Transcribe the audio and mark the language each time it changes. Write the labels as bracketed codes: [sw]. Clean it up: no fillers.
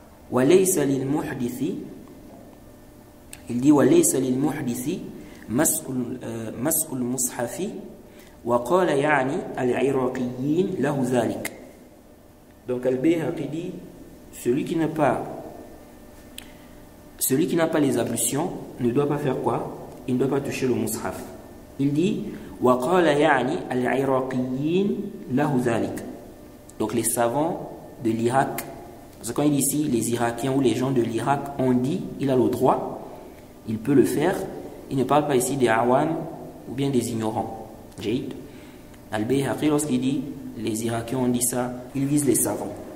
[ar] وَلَيْسَ لِلْمُحْدِثِ [fr] Il dit [ar] وَلَيْسَ لِلْمُحْدِثِ مَسْءُ الْمُصْحَفِ وَقَالَ يَعْنِي الْعِرَاقِيِّينَ لَهُ ذَلِكَ. [fr] Donc Al-Bayhaqi dit celui qui n'a pas les ablutions ne doit pas faire quoi? Il ne doit pas toucher le mushaf. Il dit وَقَالَ يَعْنِي الْعِرَاقِيِّينَ لَهُ ذَلِكَ. Donc les savants de l'Irak, parce que quand il dit ici les Irakiens ou les gens de l'Irak ont dit il a le droit, il peut le faire. Il ne parle pas ici des awam ou bien des ignorants. Al-Bayhaqi, lorsqu'il dit les Irakiens ont dit ça, il vise les savants.